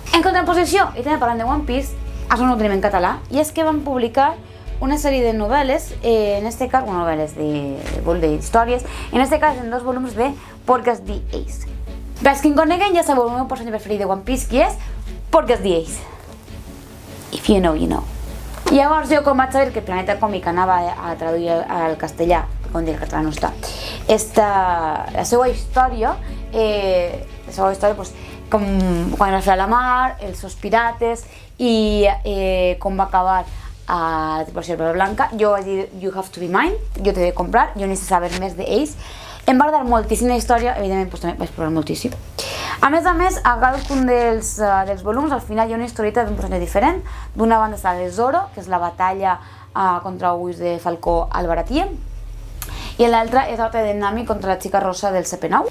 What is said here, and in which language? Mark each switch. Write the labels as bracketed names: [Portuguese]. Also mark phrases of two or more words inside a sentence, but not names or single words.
[Catalan] En contraposició, i també parlant de One Piece, això no ho tenim en català, i és que van publicar una sèrie de novel·les, en este cas, novel·les d'històries, en este cas en 2 volums de Porcas the Ace. Per als que em coneguen ja sabeu el meu personatge preferit de One Piece, qui és Porcas the Ace. [English] If you know, you know. [Catalan] Llavors jo com vaig saber que Planeta Còmic anava a traduir al castellà, com dir, el català no està, la seva història, com quan va fer a la mar, els seus pirates i com va acabar a la tripulació de Barba Blanca, jo vaig dir, [English] you have to be mine, [Catalan] jo t'he de comprar, jo necessito saber més d'ells. Em va agradar moltíssim la història, evidentment també vaig plorar moltíssim. A més, a cadascun dels volums, al final hi ha una historieta d'un personatge diferent. D'una banda està de Zoro, que és la batalla contra Whis de Falcó al Baratie, i l'altra és l'altra de Nami contra la xica rosa del CP9.